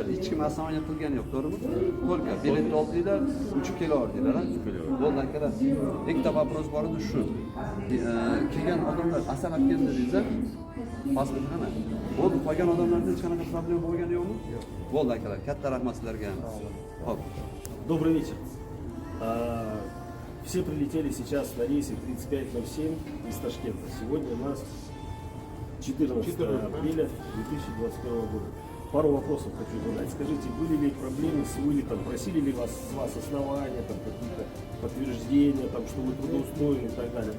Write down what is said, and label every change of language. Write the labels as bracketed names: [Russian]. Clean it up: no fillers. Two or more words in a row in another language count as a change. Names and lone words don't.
[Uzbek] Hech kim основания qilgani yo'q, to'g'rimi? Только bilet oldinglar, uchib kelaverdinglar, ha? Bo'ldi akalar. Ikkita вопрос bor edi shu. Kelgan odamlar asalab keldi dedingizlar. Pasport qana? Bo'ldi, qolgan odamlarda hech qanaqa problem bo'lgani yo'qmi? Bo'ldi akalar, katta rahmat sizlarga. Xo'p. [Russian] Добрый вечер. Все прилетели сейчас на рейсе 3507 из Ташкента. Сегодня у нас 14 апреля 2021 года. Пару вопросов хочу задать. Скажите, были ли проблемы с вылетом? Просили ли с вас основания, там, какие-то подтверждения, там, что вы трудоустроены и так далее?